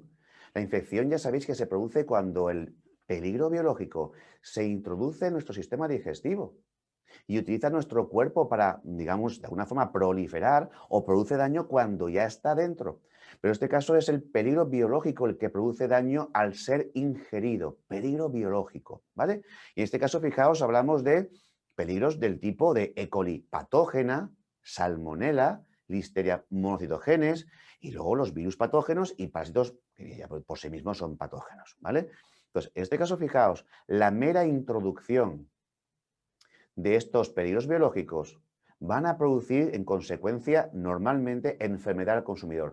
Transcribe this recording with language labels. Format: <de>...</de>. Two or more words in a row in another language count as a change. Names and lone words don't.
<es>La infección ya sabéis que se produce cuando el peligro biológico se introduce en nuestro sistema digestivo y utiliza nuestro cuerpo para, digamos, de alguna forma proliferar o produce daño cuando ya está dentro. Pero en este caso es el peligro biológico el que produce daño al ser ingerido, peligro biológico, ¿vale? Y en este caso, fijaos, hablamos de peligros del tipo de E. coli patógena, salmonela, listeria monocitogenes y luego los virus patógenos y parásitos que ya por sí mismos son patógenos, ¿vale? Entonces, en este caso, fijaos, la mera introducción de estos peligros biológicos van a producir en consecuencia normalmente enfermedad al consumidor.</es>